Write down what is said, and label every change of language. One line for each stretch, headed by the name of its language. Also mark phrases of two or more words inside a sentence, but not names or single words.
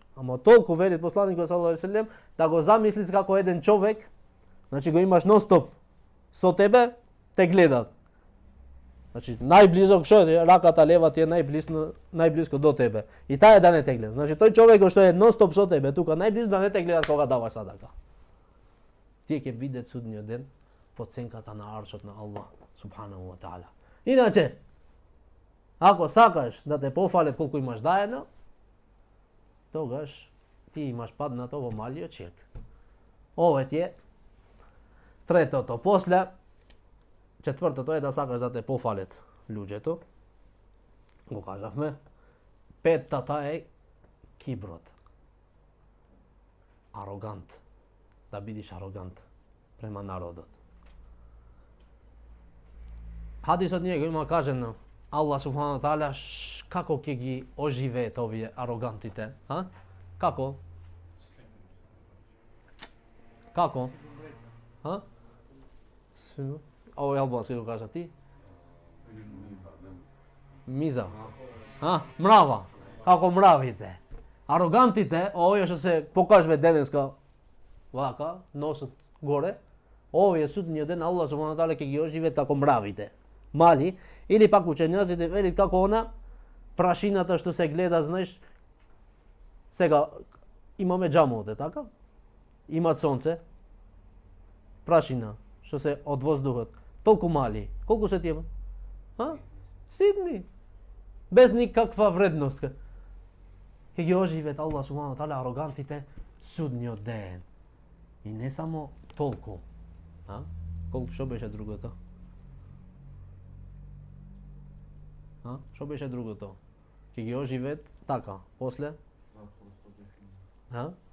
Macedonian: Ама толку вели посланикот
Arabic: صلى الله عليه وسلم
Macedonian: да го замислиш како еден човек, значи го имаш нон-стоп со тебе, те гледат. Значи најблизок што е раката лева ти е најблиско до тебе. И таа да не те гледа. Значи тој човек што е нон-стоп со тебе, тука најблизко да не те гледа кога даваш садака. Тие ќе видат судниот ден под сенката на аршот на
Arabic: الله سبحانه وتعالى.
Macedonian: Иначе, ако сакаш да те пофалет колку имаш даено, тогаш ти имаш паднато во малиот ширк. Ова ти е третото. После, четвртото е да сакаш да те пофалет луѓето. Го кажавме. Петтата е киброт. Арогант. Да бидиш арогант према народот. Хадисот ние го има кажено
Arabic: الله سبحانه وتعالى
Macedonian: како ќе ги оживеат овие арогантите, а? Како? Како? А? Ово е албански го кажа ти? Миза. А? Мрава. Како мравите. Арогантите, овие што се покажува денеска вака, носот горе, овие судниот ден
Arabic: الله سبحانه وتعالى
Macedonian: ќе ги оживеат како мравите. Мали, или пак учењаците велат како она прашината што се гледа, знаеш, сега имаме џамове, така? Има сонце, прашина што се од воздухот, толку мали. Колку се тие? А? Сидни. Без никаква вредност. Ке ги оживеат
Arabic: الله سبحانه وتعالى
Macedonian: арогантите судниот ден. И не само толку. А? Колку што беше другото? А? Што беше другото? Ке ги оживеат така, после? А?